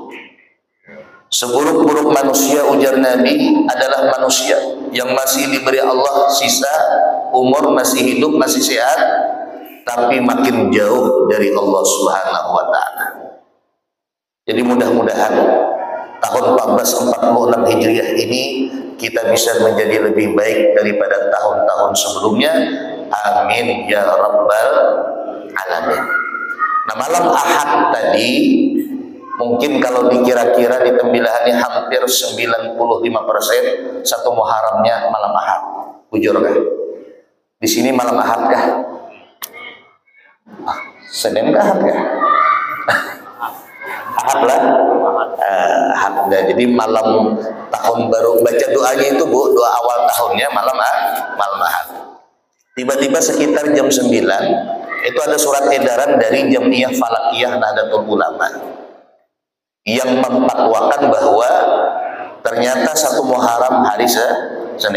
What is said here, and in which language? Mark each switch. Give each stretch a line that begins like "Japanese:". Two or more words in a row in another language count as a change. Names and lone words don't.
Indonesian: Seburuk-buruk manusia, ujar Nabi, adalah manusia yang masih diberi Allah sisa umur, masih hidup, masih sehat, tapi makin jauh dari Allah
Arabic: سبحانه وتعالى.
Indonesian: Jadi mudah-mudahan tahun 1446 Hijriah ini kita bisa menjadi lebih baik daripada tahun-tahun sebelumnya.
Arabic: آمين يا رب العالمين.
Indonesian: Nah, malam Ahad tadi mungkin kalau dikira-kira di tembilahannya hampir 95% satu Muharramnya malam Ahad. Jujur kan? Di sini malam Ahad kah? Senin kah Ahad kah? Ahad lah. Ahad. Jadi malam tahun baru, baca doanya itu Bu, doa awal tahunnya malam Ahad. Tiba-tiba sekitar jam 9 itu ada surat edaran dari Jamiah Falakiyah Nahdlatul Ulama yang memfatwakan bahwa ternyata satu Muharram hari Senin.